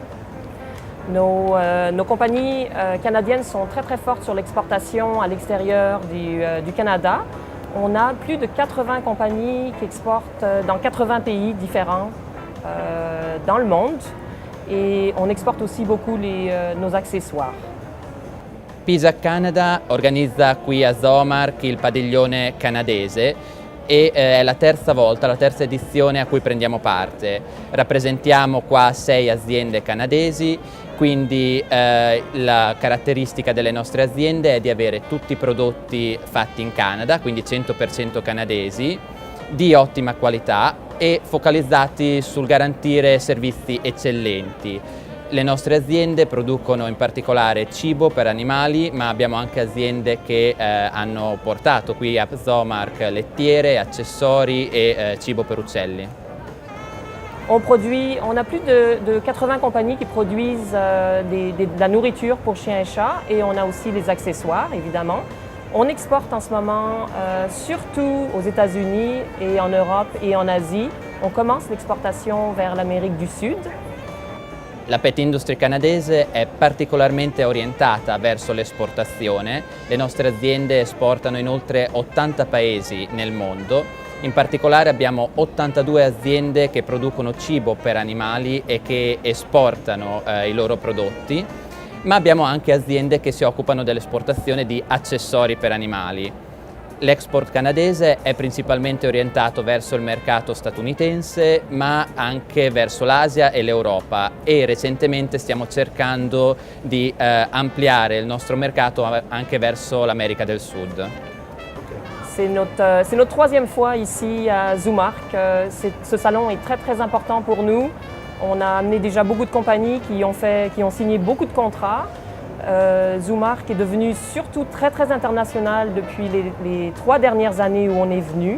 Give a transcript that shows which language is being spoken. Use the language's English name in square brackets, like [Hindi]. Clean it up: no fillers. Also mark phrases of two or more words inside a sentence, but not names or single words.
[French] Nos compagnies canadiennes sont très fortes sur l'exportation à l'extérieur du Canada. On a plus de 80 compagnies qui exportent dans 80 pays différents dans le monde et on exporte aussi beaucoup nos accessoires. [Italian] PIJAC Canada organizza qui a Zoomark il padiglione canadese e è la terza volta, la terza edizione a cui prendiamo parte. Rappresentiamo qua 6 aziende canadesi, quindi la caratteristica delle nostre aziende è di avere tutti i prodotti fatti in Canada, quindi 100% canadesi, di ottima qualità e focalizzati sul garantire servizi eccellenti. Le nostre aziende producono in particolare cibo per animali, ma abbiamo anche aziende che hanno portato qui a Zoomark lettiere, accessori e cibo per uccelli. [French] On a plus de 80 compagnies qui produisent de la nourriture pour chiens et chats et on a aussi les accessoires évidemment. On exporte en ce moment surtout aux États-Unis et en Europe et en Asie. On commence l'exportation vers l'Amérique du Sud. [Italian] La [English] pet industry [Italian] canadese è particolarmente orientata verso l'esportazione. Le nostre aziende esportano in oltre 80 paesi nel mondo. In particolare abbiamo 82 aziende che producono cibo per animali e che esportano i loro prodotti, ma abbiamo anche aziende che si occupano dell'esportazione di accessori per animali. L'export canadese è principalmente orientato verso il mercato statunitense, ma anche verso l'Asia e l'Europa e recentemente stiamo cercando di ampliare il nostro mercato anche verso l'America del Sud. [French] C'est notre 3e fois ici à Zoomark. Ce salon est très important pour nous. On a amené déjà beaucoup de compagnies qui ont signé beaucoup de contrats. Zoomark est devenu surtout très international depuis les 3 dernières années où on est venu.